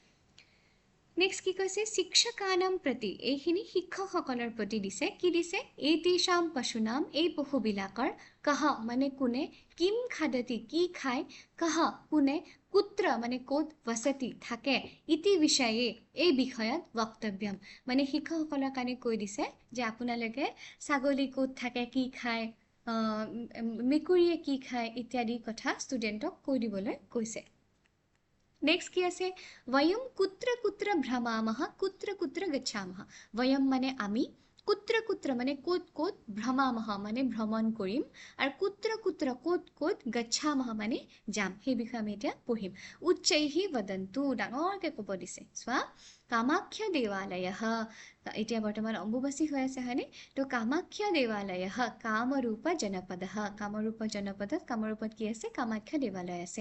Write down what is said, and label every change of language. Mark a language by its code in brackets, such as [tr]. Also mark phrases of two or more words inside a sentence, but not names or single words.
[as] নেক্সট কি কৈছে [sa] শিক্ষকানাম প্ৰতি, [as] এইখিনি শিক্ষকসকলৰ প্ৰতি দিছে, কি দিছে [sa] এইতেষাম পশুনাম, [as] এই পশুবিলাকৰ, কহ মানে কোনে, [sa] কিম খাদতি [as] কি খায়, কহ কোনে, কুত্ৰ মানে ক'ত, বসতি থাকে, [sa] ইতি বিষয়ে [as] এই বিষয়ত বক্তব্যম, মানে শিক্ষকসকলৰ কাৰণে কৈ দিছে যে আপোনালোকে ছাগলী ক'ত থাকে কি খায়, মেকুৰীয়ে কি খায় ইত্যাদি কথা ষ্টুডেণ্টক কৈ দিবলৈ কৈছে। নেক্সট কি আছে [sa] वयम कुत्र कुत्र भ्रमामः कुत्र कुत्र गच्छामः, [as] वयम মানে আমি, [sa] কুত্ৰ কুত্ৰ [as] মানে ক'ত ক'ত, ভ্ৰমামহ মানে ভ্ৰমণ কৰিম, আৰু [sa] কুত্ৰ কুত্ৰ [as] ক'ত ক'ত, গচ্ছামহ মানে যাম, সেই বিষয়ে আমি এতিয়া পঢ়িম। [sa] উচ্চৈহি বদন্তু [as] ডাঙৰকৈ ক'ব দিছে, চোৱা [sa] কামাখ্যা দেৱালয়ঃ, [as] এতিয়া বৰ্তমান অম্বুবাচী হৈ আছে হয়নে, তো [sa] কামাখ্যা দেৱালয়ঃ কামৰূপ জনপদঃ, [as] কামৰূপ জনপদত কামৰূপত কি আছে কামাখ্যা দেৱালয় আছে।